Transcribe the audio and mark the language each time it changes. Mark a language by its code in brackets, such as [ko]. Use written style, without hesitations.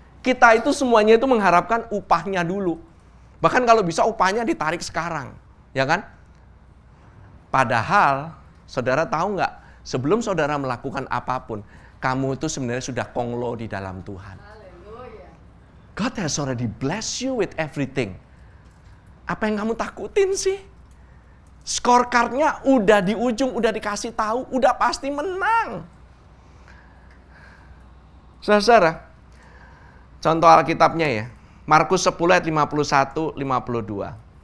[id] Kita itu semuanya itu mengharapkan upahnya dulu. Bahkan kalau bisa upahnya ditarik sekarang. Ya kan? Padahal, saudara tahu nggak? Sebelum saudara melakukan apapun, kamu itu sebenarnya sudah konglo di dalam Tuhan. [en] God has already blessed you with everything. [id] Apa yang kamu takutin sih? Scorecard-nya udah di ujung, udah dikasih tahu, udah pasti menang. Saudara, contoh Alkitabnya ya. Markus 10 ayat 51, 52.